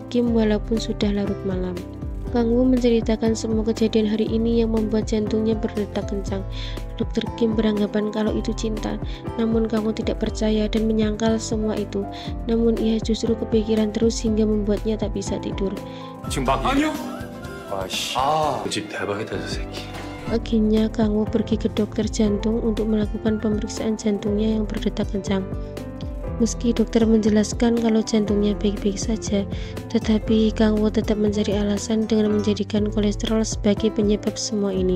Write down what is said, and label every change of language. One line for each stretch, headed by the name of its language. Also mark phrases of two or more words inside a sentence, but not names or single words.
Indonesian: Kim walaupun sudah larut malam. Kang Wo menceritakan semua kejadian hari ini yang membuat jantungnya berdetak kencang. Dr. Kim beranggapan kalau itu cinta, namun Kang Wo tidak percaya dan menyangkal semua itu. Namun ia justru kepikiran terus hingga membuatnya tak bisa tidur.
Korean: 아니요. 아씨. 집 대박이다 저 새끼.
Indonesian: Akhirnya Kang Wo pergi ke dokter jantung untuk melakukan pemeriksaan jantungnya yang berdetak kencang. Meski dokter menjelaskan kalau jantungnya baik-baik saja, tetapi Kang Wo tetap mencari alasan dengan menjadikan kolesterol sebagai penyebab semua ini.